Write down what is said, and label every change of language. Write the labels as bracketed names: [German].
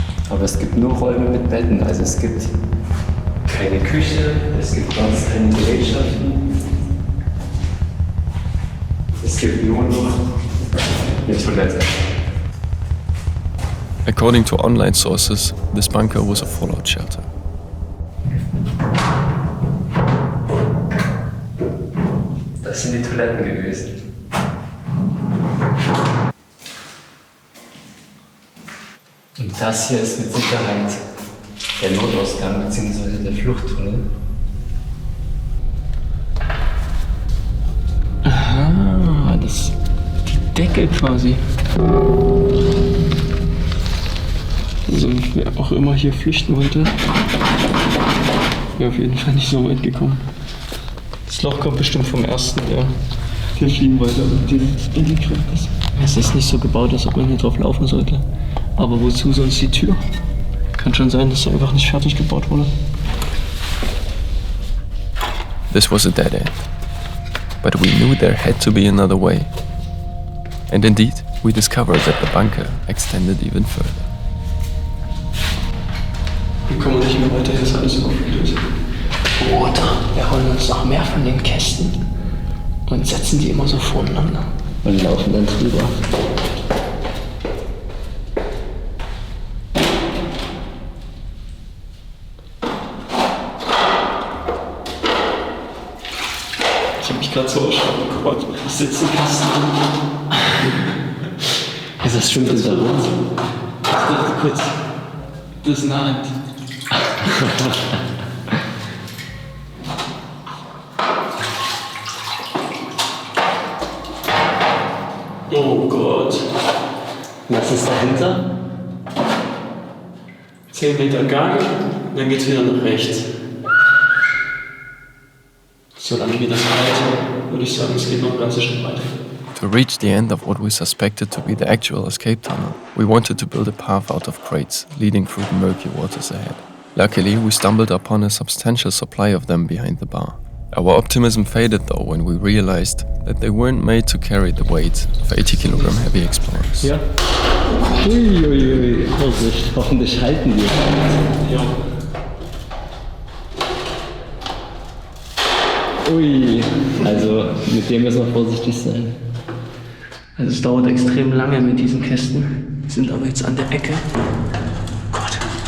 [German] Aber es gibt nur Räume mit Betten, also es gibt keine Küche, es gibt sonst keine Gerätschaften. Es gibt nur noch eine Toilette. [English] According to online sources, this bunker was a fallout shelter. [German] Das sind die Toiletten gewesen. Und das hier ist mit Sicherheit der Notausgang bzw. der Fluchttunnel. Ah, das die Decke quasi. Also wer auch immer hier flüchten wollte, wäre auf jeden Fall nicht so weit gekommen. Das Loch kommt bestimmt vom ersten, der Schienenweiter integriert ist. Es ist nicht so gebaut, als ob man hier drauf laufen sollte. Aber wozu sonst die Tür? Kann schon sein, dass sie einfach nicht fertig gebaut wurde. [English] This was a dead end. But we knew there had to be another way. And indeed, we discovered that the bunker extended even further. [German] Hier kommen wir nicht mehr weiter, hier ist alles überflutet. Oder wir holen uns noch mehr von den Kästen und setzen die immer so voneinander und laufen dann drüber. Ich hab mich gerade so erschrocken, guck mal, ich sitze im Kasten drin. Ist das stimmt das da rum? Ich dachte kurz, das ist eine Hand. Oh Gott. Was ist dahinter? 10 Meter Gang, dann geht's wieder nach rechts. Solange wir das halten, würde ich sagen, es geht noch ein ganzes Stück weiter. [English] To reach the end of what we suspected to be the actual escape tunnel, we wanted to build a path out of crates leading through the murky waters ahead. Luckily, we stumbled upon a substantial supply of them behind the bar. Our optimism faded though when we realized that they weren't made to carry the weight of 80-kilogram heavy explorers. [German] Ja. Uiuiui, Vorsicht, hoffentlich halten die. Ja. Ui, also mit dem müssen wir vorsichtig sein. Also es dauert extrem lange mit diesen Kästen. Wir sind aber jetzt an der Ecke. Gott.